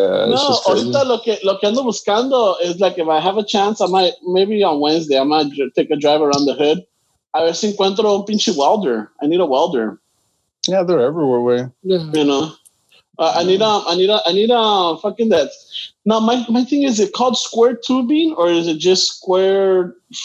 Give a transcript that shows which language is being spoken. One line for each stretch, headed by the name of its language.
Spanish: No, ahorita lo que ando buscando
English: is like if I have a chance, I might maybe on Wednesday I might take a drive around the hood.
Spanish: A ver si encuentro un pinche welder.
English: I need a welder. Yeah, they're everywhere, way. Yeah. You know. I need a fucking that. Now my thing is it called square tubing or is it just square?